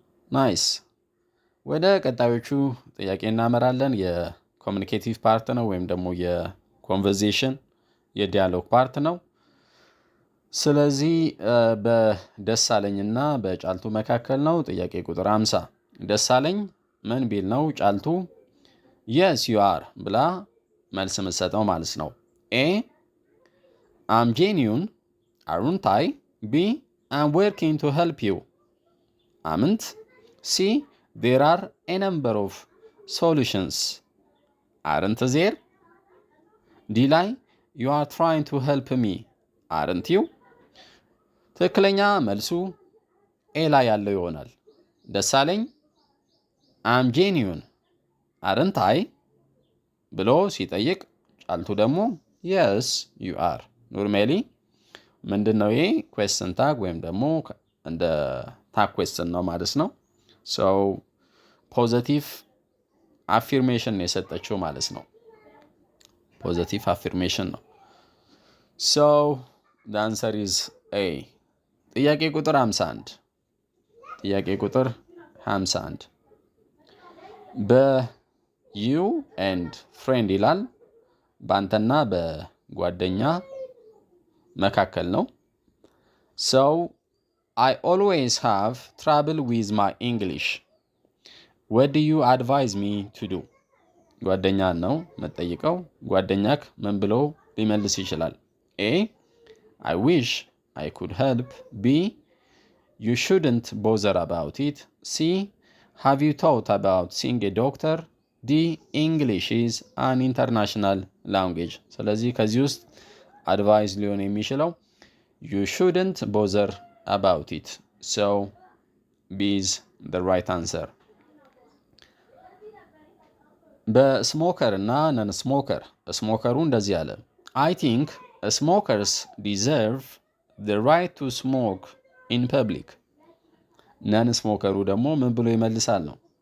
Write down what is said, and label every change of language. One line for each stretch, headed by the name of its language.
Amharic: ናይስ። ወደ ቀጣዮቹ ጥያቄ እናመራለን። የኮሚኒኬቲቭ ፓርት ነው ወይም ደግሞ የኮንቨርሴሽን የዲያሎግ ፓርት ነው። ስለዚህ በደሳለኝና በጫልቱ መካከል ነው። ጥያቄ ቁጥር 50 ደሳለኝ ምን ቢል ነው ጫልቱ
English: yes you are
Amharic: ብላ መልስ የምትሰጠው ማለት ነው። A.
English: I'm genuine, aren't I? B. I'm working to help you, አምንት? C. There are a number of solutions, aren't there? D ላይ you are trying to help me, aren't you?
Amharic: ትክክለኛ መልሱ ኤ ላይ ያለው ይሆናል። ደሳለኝ
English: I'm genuine, aren't I
Amharic: ብሎ ሲጠይቅ ጫልቱ ደግሞ
English: yes you are።
Amharic: ኖርማሊ ምንድነው ይሄ question tag ወይም ደግሞ እንደ tag question ነው ማለት ነው። so ፖዚቲቭ አፊርሜሽን የሰጠችው ማለት ነው። ፖዚቲቭ አፊርሜሽን ነው።
English: so the answer is A.
Amharic: ጥያቄ ቁጥር 51 ጥያቄ ቁጥር 51 በዩ ኤንድ ፍሬንድ ይላል። በአንተና በጓደኛ መካከል ነው።
English: so I always have trouble with my English. What do you advise me to do?
Amharic: ጓደኛ ነው መጠይቀው። ጓደኛክ ምን ብሎ ሊመልስ ይችላል?
English: A. I wish I could help. B. You shouldn't bother about it. C. Have you thought about seeing a doctor? D. English is an international language.
Amharic: ስለዚህ ከዚህ ውስጥ አድቫይስ ሊሆን የሚችለው
English: you shouldn't bother about it. So B is the right answer.
Amharic: በስሞከር እና ነን ስሞከር ስሞከሩ እንደዚህ አለ
English: I think smokers deserve the right to smoke in public.
Amharic: ነን ስሞከሩ ደግሞ ምን ብሎ ይመልሳል ነው?